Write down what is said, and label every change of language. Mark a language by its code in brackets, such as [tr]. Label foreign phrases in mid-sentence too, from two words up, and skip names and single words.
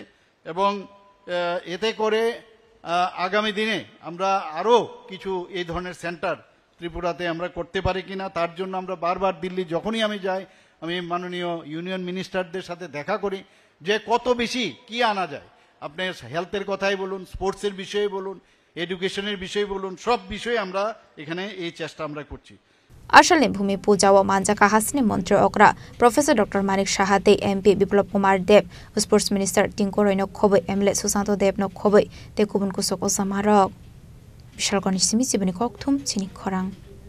[bn] এবং এতে করে আগামী দিনে আমরা আরো কিছু এই ধরনের সেন্টার ত্রিপুরাতে আমরা করতে পারি কিনা তার জন্য আমরা বারবার দিল্লি যখনই আমি যাই আমি মাননীয় ইউনিয়ন মিনিস্টারদের সাথে দেখা করি যে কত বেশি কি আনা যায় আপনি হেলথের কথাই বলুন স্পোর্টসের বিষয়ে বলুন এডুকেশনের বিষয়ে বলুন সব বিষয়ে আমরা এখানে এই চেষ্টা আমরা করছি [trp] Ashali Bhumi Puja wa Manjaka Hasni Montri Okra Professor Dr. Manik Shahate MP Biplop Kumar Deb Sports Minister Tinkoroino Khoboi Emle Susanto Deb no Khoboi te Kubun Kusok Ozamarok Bishal Gonish Simi Sibani Kokthum Chini Khorang